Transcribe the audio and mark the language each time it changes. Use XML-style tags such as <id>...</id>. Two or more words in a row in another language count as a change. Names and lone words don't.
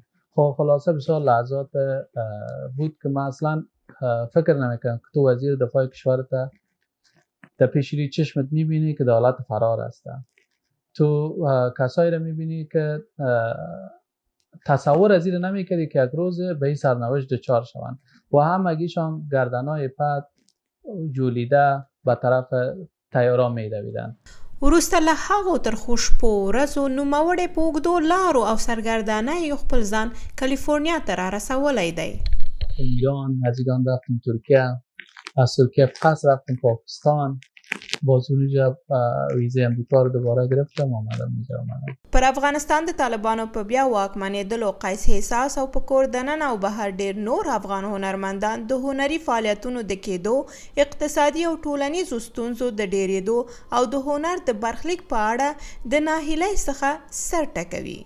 <fa>خلاصه بسیار لحظات بود که من اصلا فکر نمیکنم که تو وزیر دفاع کشورت در پیش روی چشمت میبینی که در حالت فرار هستن، تو کسایی رو میبینی که تصور از این نمیکردی که یک روز به این سرنوشت دچار شوند و همگیشان گردنهای پد جولیده به طرف تیارا میدویدن.</fa> <ps>وروسته له هغو ترخو شپو ورځو نوموړی په اوږدو لارو او سرګردانیو خپل ځان کالیفورنیا ته رارسولی دی.</ps> <fa>ایران، از ایران رفتیم ترکیه، از ترکیه پس رفتیم پاکستان، باز اونجا ویزه امریکا رو دوباره گرفتم آمدم اینجا آمدم.</fa> <ps>پر افغانستان د طالبانو په بیا واکمنېدلو قیس اسحاق او په کور دننه او بهر ډیر نور افغان هنرمندان د هنري فعالیتونو د کېدو، اقتصادي او ټولنیزو ستونزو د ډیرېدو او د هنر د برخلیک په اړه د ناهیلۍ څخه سر ټکوي.</ps>